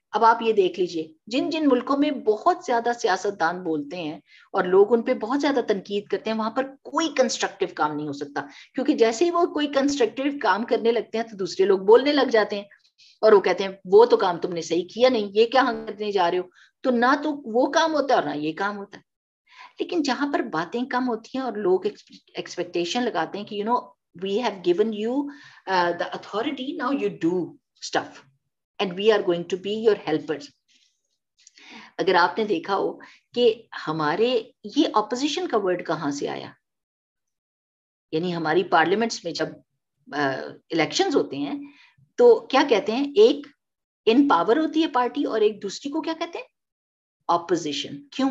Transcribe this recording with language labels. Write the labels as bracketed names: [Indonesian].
[Urdu] اب آپ یہ دیکھ لیجئے, جن ملکوں میں بہت زیادہ سیاستدان بولتے ہیں اور لوگ ان پہ بہت زیادہ تنقید کرتے ہیں, وہاں پر کوئی کنسٹرکٹیو کام نہیں ہو سکتا, کیونکہ جیسے ہی وہ کوئی کنسٹرکٹیو کام کرنے لگتے ہیں تو دوسرے لوگ بولنے لگ جاتے ہیں, اور وہ کہتے ہیں وہ تو کام تم نے صحیح کیا نہیں, یہ کیا کرنے جا رہے ہو. تو نہ تو وہ کام ہوتا ہے اور نہ یہ کام ہوتا ہے. لیکن جہاں پر باتیں کم ہوتی ہیں اور لوگ ایکسپیکٹیشن لگاتے ہیں کہ [English] we have given you the authority, now you do stuff and we are going to be your helpers. [Urdu] اگر آپ نے دیکھا ہو کہ ہمارے یہ اپوزیشن کا ورڈ کہاں سے آیا, یعنی ہماری پارلیمنٹس میں جب الیکشنز ہوتے ہیں تو کیا کہتے ہیں, ایک ان پاور ہوتی ہے پارٹی اور ایک دوسری کو کیا کہتے ہیں, اپوزیشن.